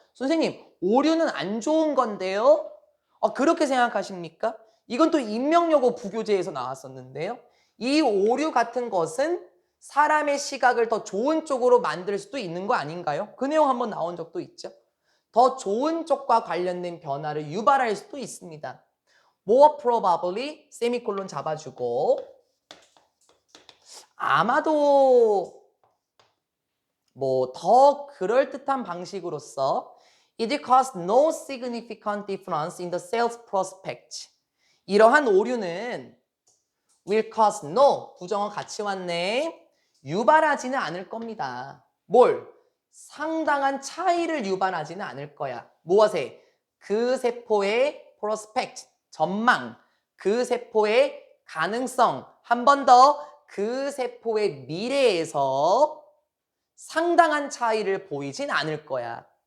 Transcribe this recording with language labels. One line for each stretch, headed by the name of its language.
Korean: 선생님, 오류는 안 좋은 건데요? 그렇게 생각하십니까? 이건 또 인명여고 부교재에서 나왔었는데요. 이 오류 같은 것은 사람의 시각을 더 좋은 쪽으로 만들 수도 있는 거 아닌가요? 그 내용 한번 나온 적도 있죠. 더 좋은 쪽과 관련된 변화를 유발할 수도 있습니다.
English: more probably
Korean: 세미콜론 잡아주고 아마도 더 그럴듯한 방식으로서
English: it caused no significant difference in the sales prospect.
Korean: 이러한 오류는
English: will cause no,
Korean: 부정어 같이 왔네. 유발하지는 않을 겁니다. 뭘? 상당한 차이를 유발하지는 않을 거야. 무엇에? 그 세포의 prospect, 전망, 그 세포의 가능성, 한 번 더 그 세포의 미래에서 상당한 차이를 보이진 않을 거야.